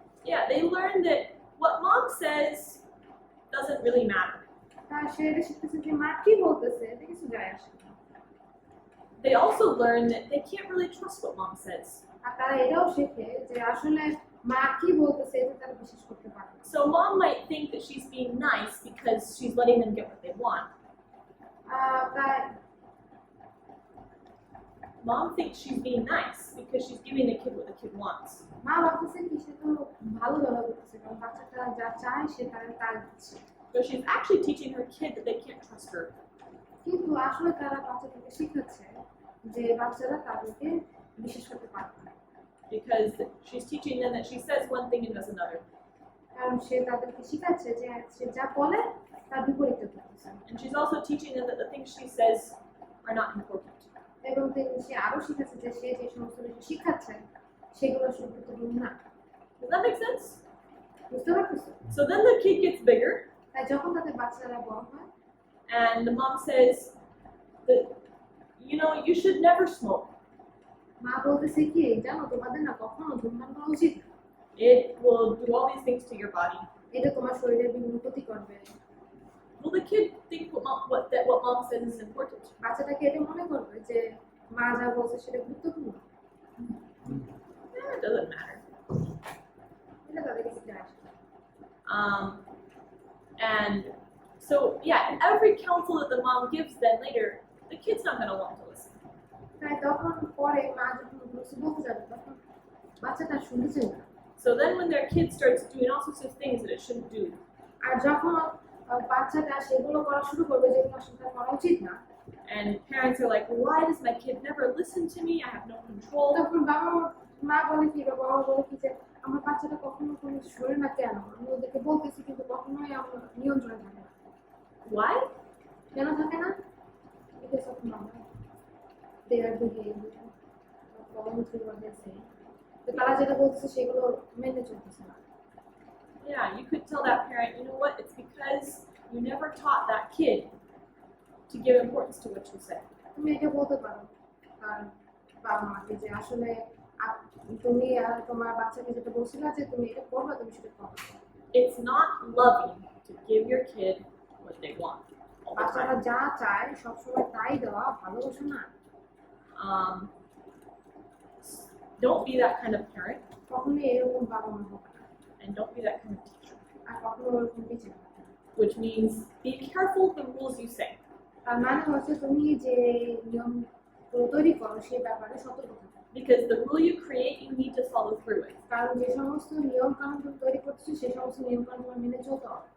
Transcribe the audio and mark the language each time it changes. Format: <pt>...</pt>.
<en>Yeah, they learn that what mom says doesn't really matter.</en> <bn>তার সে এটা শিখতেছে যে মা কি বলতেছে এটা কিছু যায় আসে না।</bn> <en>They also learn that they can't really trust what mom says.</en> <bn>আর তারা এটাও শেখে যে আসলে মা কি বলতেছে এটা তারা বিশ্বাস করতে পারে না।</bn> <en>So mom might think that she's being nice because she's letting them get what they want.</en> <bn>তাই</bn> <en>Mom thinks she's being nice because she's giving the kid what the kid wants.</en> <bn>মা ভাবতেছে কি সে তো ভালো ব্যবহার করতেছে, কারণ বাচ্চাটা যা চায় সে তার দিচ্ছে,</bn> <en>So she's actually teaching her kid that they can't trust her.</en> <bn>কিন্তু আসলে তারা বাচ্চাটাকে শিখাচ্ছে যে বাচ্চারা তাদেরকে বিশ্বাস করতে পারবে না,</bn> <en>Because she's teaching them that she says one thing and does another.</en> <bn>কারণ সে তাদেরকে শিখাচ্ছে যে সে যা বলে তার বিপরীতে করতেছে।</bn> <en>And she's also teaching them that the things she says are not important.</en> <bn>এবং সে আরো শিখাচ্ছে যে সে যে সমস্ত কিছু শিখাচ্ছে সেগুলো আসলে গুরুত্বপূর্ণ না।</bn> <en>Does that make sense?</en> <bn>বুঝতে পারতেছো?</bn> <en>So then the kid gets bigger</en> <bn>তাই যখন তাদের বাচ্চারা বড় হয়</bn> <en>and the mom says that, you know, you should never smoke.</en> <bn>মা বলতেছে কি জানো তোমাদের না কখনো ধূমপান করা উচিত না,</bn> <en>It will do all these things to your body.</en> <bn>এটা তোমার শরীরের বিভিন্ন ক্ষতি করবে।</bn> <en>Will the kid think what mom says is important?</en> <bn>বাচ্চাটাকে এটা মনে করবে যে মা যা বলছে সেটা গুরুত্বপূর্ণ,</bn> <en>It doesn't matter.</en> <bn>এটা তাদের কাছে যায় আসে না।</bn> <en>And so, yeah, every counsel that the mom gives then later, the kid's not going to want to listen.</en> <bn>তাই তখন পরে মা যখন কিছু বলতে যাবে তখন বাচ্চাটা শুনছে না।</bn> <en>So then when their kid starts doing all sorts of things that it shouldn't do,</en> <bn>আর যখন বাচ্চাটা সেগুলো করা শুরু করবে যেগুলো আসলে তার করা উচিত না,</bn> <en>and parents are like, why does my kid never listen to me? I have no control.</en> <bn>তখন মা বলে কি বা বাবা বলে কি যে আমার বাচ্চাটা কখনো কোনো সরে না কেন, আমি ওদেরকে বলতেছি কিন্তু কখনোই আমার নিয়ন্ত্রণে থাকে না।</bn> <en>Why?</en> <bn>কেন থাকে না?</bn> <en>Because of mama, their behavior, following through what they say.</en> <bn>তো তারা যেটা বলতেছে সেগুলো মেনে চলতেছে না।</bn> <en>Yeah, you could tell that parent, you know what, it's because you never taught that kid to give importance to what you say.</en> <bn>তুমি এটা বলতে পারো তার বাবা মাকে যে আসলে তুমি তোমার বাচ্চাকে যেটা বলছিলে যে তুমি এটা করবে, তুমি সেটা করো।</bn> <en>It's not loving to give your kid what they want all the</en> <bn>বাচ্চারা</bn> <en>time.</en> <bn>যা চায় সবসময় তাই দেওয়া ভালোবাসা না।</bn> <en>Um, don't be that kind of parent,</en> <bn>কখনোই এরকম বাবা মা হবে না,</bn> <en>and don't be that kind of teacher.</en> <bn>আর কখনো ওরকম টিচার হবে না।</bn> <en>Which means be careful of the rules you say.</en> <bn>তার মানে হচ্ছে তুমি যে নিয়ম তৈরি করো সেই ব্যাপারে সতর্ক থাকো,</bn> <en>Because the rule you create, you need to follow through with.</en> <bn>কারণ যে সমস্ত নিয়ম কানুন তুমি তৈরি করছো সেই সমস্ত নিয়ম কানুন তোমার মেনে চলতে হবে।</bn>